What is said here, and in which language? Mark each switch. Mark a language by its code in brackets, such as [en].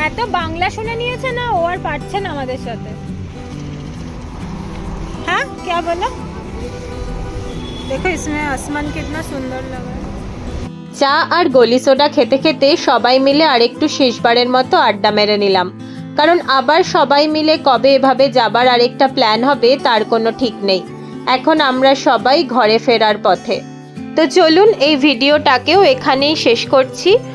[bn] এত বাংলা শুনে নিয়েছে না ও, আর পারছে না আমাদের সাথে। [hi] हाँ, क्या बोला? देखो इसमें आसमान कितना सुंदर लग रहा है। [bn] চা আর গলি সোডা খেতে খেতে সবাই মিলে আরেকটু শেষবারের মতো আড্ডা মেরে নিলাম, কারণ আবার সবাই মিলে কবে এভাবে যাবার আরেকটা প্ল্যান হবে তার কোনো ঠিক নেই। এখন আমরা সবাই ঘরে ফেরার পথে। তো চলুন এই ভিডিওটাকেও এখানেই শেষ করছি।